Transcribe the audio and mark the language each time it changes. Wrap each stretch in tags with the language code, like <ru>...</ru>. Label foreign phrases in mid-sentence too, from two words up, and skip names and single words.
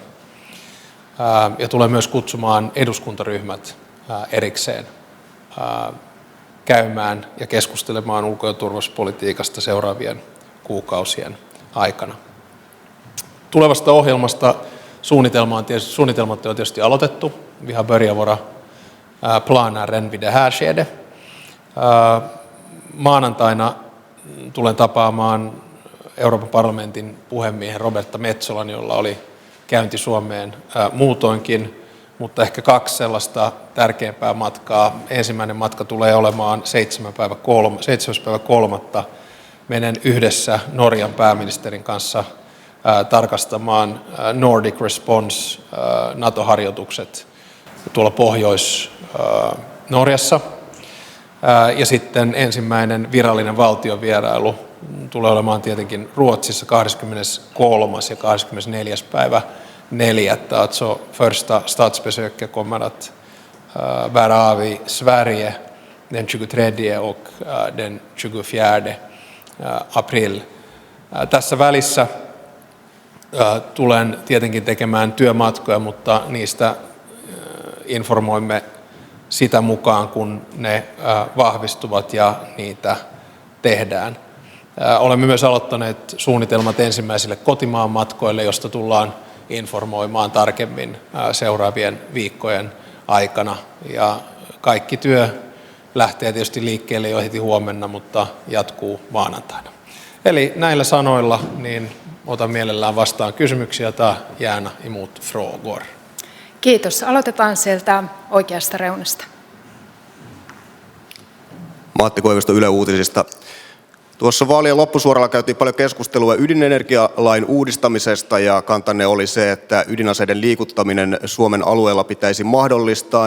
<fi>Ja tulen myös kutsumaan eduskuntaryhmät erikseen käymään ja keskustelemaan ulko- ja turvallisuuspolitiikasta seuraavien kuukausien aikana. Tulevasta ohjelmasta suunnitelmat on tietysti aloitettu.</fi> <sv>Vi har börjat våra planer redan vid det här skedet.</sv> <fi>Maanantaina tulen tapaamaan Euroopan parlamentin puhemiehen Roberta Metsolan, jolla oli käynti Suomeen muutoinkin, mutta ehkä 2 sellaista tärkeämpää matkaa. Ensimmäinen matka tulee olemaan 7.3. Menen yhdessä Norjan pääministerin kanssa tarkastamaan Nordic Response NATO-harjoitukset tuolla Pohjois-Norjassa. Ja sitten ensimmäinen virallinen valtiovierailu tulee olemaan tietenkin Ruotsissa 23. ja 24. päivä 4.</fi> <sv>Alltså första statsbesöket kommer att vara av i Sverige den 23 och den 24 april.</sv> <fi>Tässä välissä tulen tietenkin tekemään työmatkoja, mutta niistä informoimme sitä mukaan, kun ne vahvistuvat ja niitä tehdään. Olemme myös aloittaneet suunnitelmat ensimmäisille kotimaan matkoille, josta tullaan informoimaan tarkemmin seuraavien viikkojen aikana. Ja kaikki työ lähtee tietysti liikkeelle jo heti huomenna, mutta jatkuu maanantaina. Eli näillä sanoilla niin otan mielellään vastaan kysymyksiä tai</fi> <sv>gärna emot frågor.</sv> <fi>Kiitos. Aloitetaan sieltä oikeasta reunasta. Matti Koivisto Yle Uutisista. Tuossa vaalien loppusuoralla käytiin paljon keskustelua ydinenergialain uudistamisesta ja kantanne oli se, että ydinaseiden liikuttaminen Suomen alueella pitäisi mahdollistaa.</fi>